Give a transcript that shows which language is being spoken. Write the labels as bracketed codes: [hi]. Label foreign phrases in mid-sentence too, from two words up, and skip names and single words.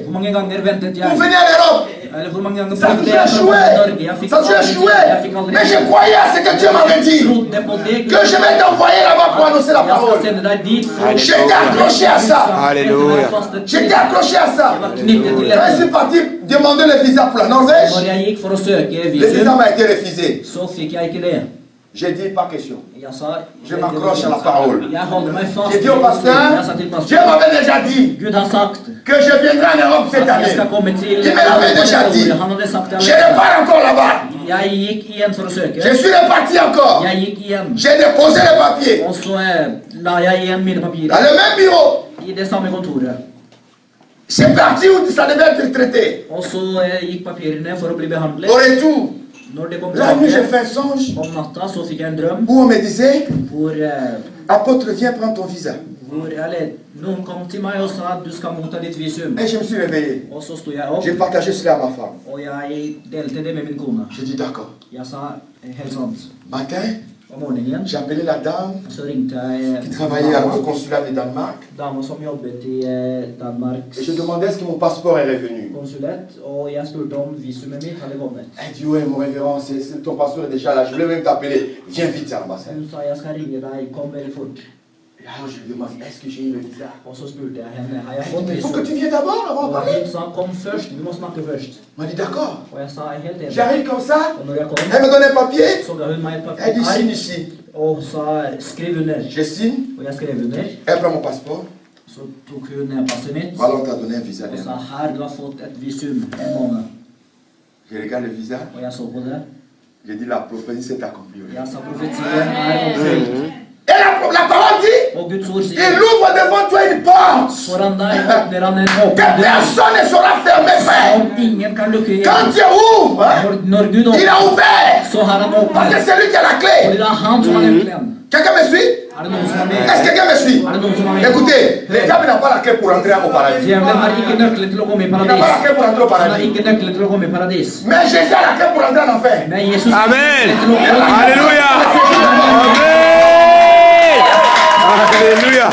[no] Hvor mange ganger ventet [fr] pour [no] jeg? [fr] venir en Europe? [no] Eller hvor mange ganger [fr] Ça a [no] prøvde [fr] toujours [no] jeg for å komme til [fr] échoué. [no] Norge? Jeg fikk [fr] Ça a toujours [no] aldri [fr] échoué. [no] til. Jeg fikk aldri [fr] Mais je [no] til. [fr] croyais à ce que Dieu m'avait dit. [no] Trodde på det Gud [fr] Que je vais t'envoyer là-bas pour annoncer la [no] Jeg skal [fr] parole. [no] sende deg dit for å [fr] J'étais accroché à ça. Halleluja. J'étais accroché à ça. [no] Jeg var knyttet til [fr] Quand je suis [no] dette. [fr] parti demander le visa pour la Norvège, [no] Når jeg gikk for å søke [fr] le visa [no] visum, [fr] m'a été refusé. [no] så fikk jeg ikke det. [fr] J'ai dit pas question. [no] Jeg sa, [fr] Je m'accroche à la parole. [no] jeg holder meg fast. [fr] J'ai dit au pasteur, [no] Jeg sa til [fr] Dieu [no] pastor, [fr] m'avait déjà dit [no] Gud har sagt [fr] que je viendrai en Europe cette [no] at jeg [fr] année. [no] skal komme til [fr] Il me l'avait déjà dit. [no] Han hadde sagt det [fr] Je [no] allerede. [fr] repars encore là-bas. [no] Jeg gikk igjen for å søke. [fr] Je suis reparti encore. [no] Jeg gikk igjen. [fr] J'ai déposé les papiers [no] Og så la jeg igjen mine [fr] dans [no] papirer [fr] le même bureau. [no] i det samme kontoret. [fr] C'est parti où ça devait être traité. [no] Og så gikk papirene for å bli behandlet. [fr] Au retour, [no] Når det kom [fr] la nuit, j'ai [no] tilbake [fr] fait un songe [no] om natta, så fikk jeg en drøm [fr] où on me disait, [no] hvor, [fr] apôtre, viens prendre ton visa. [no] eller, noen kom til meg og sa at du skal motta ditt visum. [fr] Et je me suis réveillé. [no] Og så sto jeg opp, [fr] J'ai partagé cela à ma femme. [no] og jeg delte det med min kone. [fr] J'ai dit d'accord. [no] Jeg sa helt sant. [fr] Matin, [no] Om morgenen [fr] j'ai appelé la dame [no] så ringte jeg [fr] qui travaillait au consulat de Danemark. [no] dama som jobbet i Danmarks [fr] Et je demandais est-ce que mon passeport est revenu. [no] konsulett, og jeg spurte om visumet mitt hadde kommet. [fr] Elle dit ouais mon révérend, ton passeport est déjà là. Je voulais même t'appeler. Viens vite à l'ambassade. [no] Hun sa jeg skal ringe deg, kom veldig fort. [fr] Et alors je lui demande est-ce que j'ai eu le visa. [no] Og så spurte jeg henne, har jeg [fr] Elle [no] fått [fr] dit, mais il faut que [no] visum? [fr] tu viennes d'abord avant de [no] Og [fr] parler. [no] hun sa, kom først, vi må snakke først. [fr] Elle m'a dit d'accord. [no] Og jeg sa, jeg er helt enig. [fr] J'arrive comme ça. [no] Og når jeg kom, [fr] Elle me donne un papier. [no] så ga hun meg et [fr] Elle dit signe [no] papir, [fr] ici. [no] og sa, skriv under. [fr] Je signe. [no] Og jeg skrev under. [fr] Elle prend mon passeport. [no] Så tok hun passet mitt, [fr] Voilà, on t'a donné un visa. [no] og sa, her, du har fått et visum, en måned. [fr] Je regarde le visa. [no] Og jeg så på det. [fr] J'ai dit la prophétie s'est accomplie. [no] Jeg sa, profetien er oppfylt. [fr] Et la parole dit [no] Og Guds ord [fr] il [no] sier, [fr] ouvre devant toi une porte [no] foran deg åpner han en [fr] que [no] åpen dør, [fr] personne ne saura fermer. Frère. [no] som ingen kan lukke [fr] Quand [no] igjen. [fr] Dieu ouvre, hein, [no] Når Gud [fr] il a [no] åpner, [fr] ouvert. [no] så har han [fr] Parce que [no] åpnet. [fr] c'est lui qui a la [no] Fordi [fr] clé. [no] det er han som har nøkkelen. [fr] Quelqu'un me suit? Est-ce que quelqu'un me suit? Écoutez, le diable n'a pas la clé pour entrer au paradis. Il n'a pas la clé pour entrer au paradis. Mais Jésus a la clé pour entrer en enfer. Amen. Alléluia. Alléluia.